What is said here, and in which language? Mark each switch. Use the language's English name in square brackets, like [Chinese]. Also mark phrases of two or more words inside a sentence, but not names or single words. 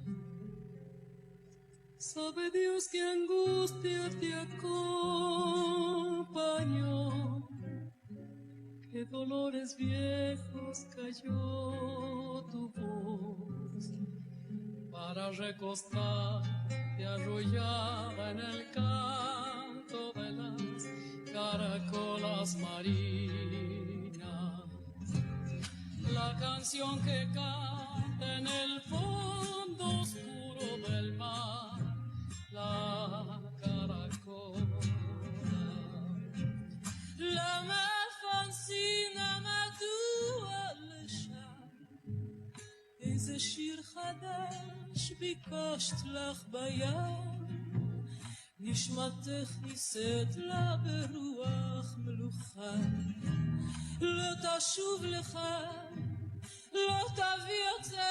[Spanish] Sabe Dios que angustia te acompañó, qué dolores viejos cayó tu voz para recostarte arrullada en el canto de las caracolas marinas. La canción que canta en el fondo oscuro del mar, la caracola. [Hebrew] למה פנסינה מדוע לשם, איזה שיר חדש ביקשת לך בים, נשמתך נישאת לה ברוח מלוכה, לא תשוב לך, לא תביא עוד